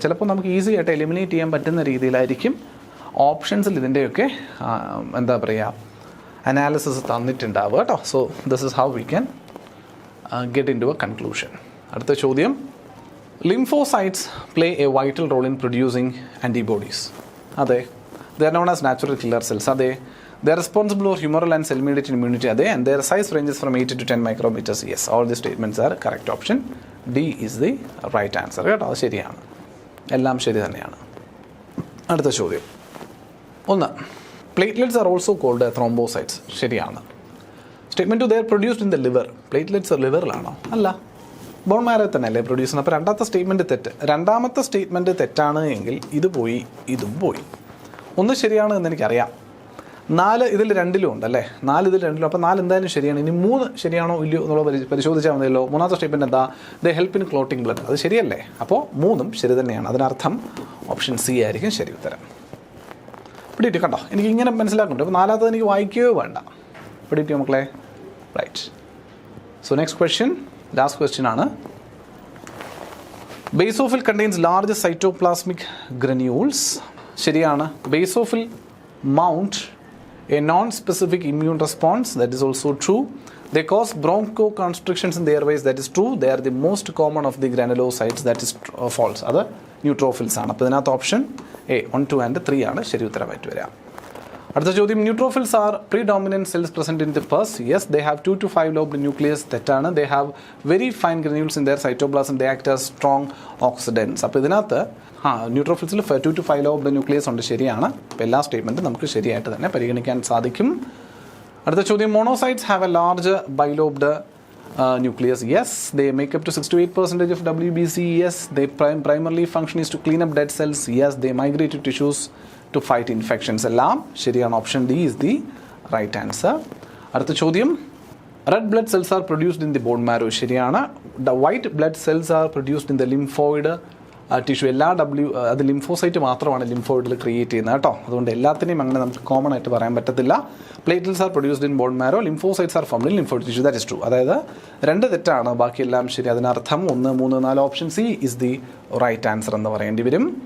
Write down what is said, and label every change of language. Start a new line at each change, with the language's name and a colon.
Malayalam: ചിലപ്പോൾ നമുക്ക് ഈസി ആയിട്ട് എലിമിനേറ്റ് ചെയ്യാൻ പറ്റുന്ന രീതിയിലായിരിക്കും ഓപ്ഷൻസിൽ ഇതിൻ്റെയൊക്കെ എന്താ പറയുക അനാലിസിസ് തന്നിട്ടുണ്ടാവുക കേട്ടോ.
English: So this is how we can get into a conclusion.
Malayalam: അടുത്ത ചോദ്യം,
English: Lymphocytes play a vital role in producing antibodies. അതെ. They are known as natural killer cells. അതെ. They are responsible for humoral and cell-mediated immunity. And their size ranges from 8 to 10 micrometers. Yes, all the statements are correct. Option D is the right answer.
Malayalam: കേട്ടോ, അത് ശരിയാണ്. എല്ലാം ശരി തന്നെയാണ്. അടുത്ത ചോദ്യം, 1,
English: Platelets are also called thrombocytes.
Malayalam: ശരിയാണ്.
English: Statement they are produced in the liver.
Malayalam: Platelets ലിവറിലാണോ? അല്ല, ബോൺ മാരോ തന്നെ അല്ലേ പ്രൊഡ്യൂസ് ചെയ്യുന്നത്. അപ്പോൾ രണ്ടാമത്തെ സ്റ്റേറ്റ്മെൻറ്റ് തെറ്റ്. രണ്ടാമത്തെ സ്റ്റേറ്റ്മെൻറ്റ് തെറ്റാണ് എങ്കിൽ ഇത് പോയി, ഇതും പോയി. ഒന്ന് ശരിയാണ് എന്ന് എനിക്കറിയാം. 4 ഇതിൽ 2 ഉണ്ട് അല്ലേ? 4 ഇതിൽ 2. അപ്പോൾ 4 എന്തായാലും ശരിയാണ്. ഇനി 3 ശരിയാണോ ഇല്ലയോ എന്നുള്ളത് പരിശോധിച്ചാൽ മതിയല്ലോ. മൂന്നാമത്തെ സ്റ്റേറ്റ്മെൻറ്റ് എന്താ?
English: They help in clotting blood.
Malayalam: അത് ശരിയല്ലേ? അപ്പോൾ 3ഉം ശരി തന്നെയാണ്. അതിനർത്ഥം ഓപ്ഷൻ സി ആയിരിക്കും ശരി ഉത്തരം. പിടിയിട്ട് കണ്ടോ, എനിക്ക് ഇങ്ങനെ മനസ്സിലാക്കുന്നുണ്ട്. അപ്പോൾ 4ാമത്തത് എനിക്ക് വായിക്കുകയോ വേണ്ട. പിടിയിട്ട് മക്കളെ. Right.
English: So next question, last question ആണ്. Basophil contains large cytoplasmic granules.
Malayalam: ശരിയാണ്.
English: Basophil mount a non-specific immune response. That is also true. They cause bronchoconstrictions in the airways. That is true. They are the most common of the granulocytes. That is false.
Malayalam: അത് neutrophils ആണ്. അപ്പോൾ ഇതിനകത്ത് option A 1, 2 and 3 ആണ് ശരി ഉത്തരമായിട്ട് വരിക. അടുത്ത ചോദ്യം,
English: Neutrophils are predominant cells present in the pus. Yes, they have 2 to 5 lobed nucleus.
Malayalam: തെറ്റാണ്.
English: They have very fine granules in their cytoplasm. They act as strong oxidants.
Malayalam: അപ്പോൾ ഇതിനകത്ത് ന്യൂട്രോഫിൽസിൽ 2 to 5 lobed ന്യൂക്ലിയസ് ഉണ്ട്. ശരിയാണ്. അപ്പോൾ എല്ലാ സ്റ്റേറ്റ്മെൻറ്റും നമുക്ക് ശരിയായിട്ട് തന്നെ പരിഗണിക്കാൻ സാധിക്കും. അടുത്ത ചോദ്യം,
English: Monocytes have a large bilobed nucleus. Yes, they make up to 6 to 8% of WBC. Yes, they primarily function is to clean up dead cells. Yes, they migrate to tissues to fight infections.
Malayalam: എല്ലാം ശരിയാണ്.
English: Option D is the right answer.
Malayalam: അടുത്ത ചോദ്യം,
English: red blood cells are produced in the bone marrow.
Malayalam: ശരിയാണ്.
English: The white blood cells are produced in the lymphoid tissue.
Malayalam: എല്ലാ അത് lymphocyte മാത്രമാണ് ലിംഫോയിഡിൽ create ചെയ്യുന്നത് കേട്ടോ. അതുകൊണ്ട് എല്ലാത്തിനെയും അങ്ങനെ നമുക്ക് കോമൺ ആയിട്ട് പറയാൻ പറ്റത്തില്ല.
English: Platelets are produced in bone marrow, lymphocytes are formed in lymphoid tissue. That is true.
Malayalam: അതായത് 2 തെറ്റാണ്, ബാക്കിയെല്ലാം ശരി. അതിനർത്ഥം 1, 3, 4 option C
English: is the right answer
Malayalam: എന്ന് പറയേണ്ടി വരും.